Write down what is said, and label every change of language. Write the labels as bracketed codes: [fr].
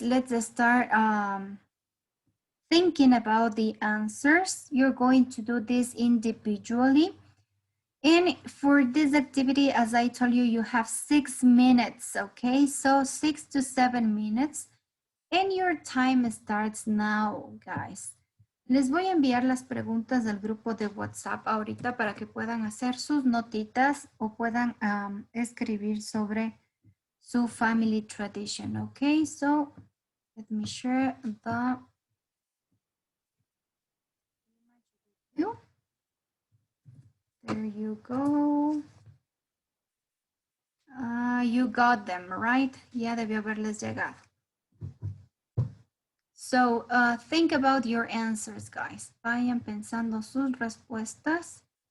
[en] Let's start thinking about the answers. You're going to do this individually. And for this activity, as I told you, you have 6 minutes, okay? So 6 to 7 minutes. And your time starts now, guys. [es] Les voy a enviar las preguntas del grupo de WhatsApp ahorita para que puedan hacer sus notitas o puedan escribir sobre su family tradition, okay? [en] So let me share the view. There you go. You got them, right? [es] Ya debió haberles llegado. [en] So think about your answers, guys. [es] Vayan pensando sus respuestas.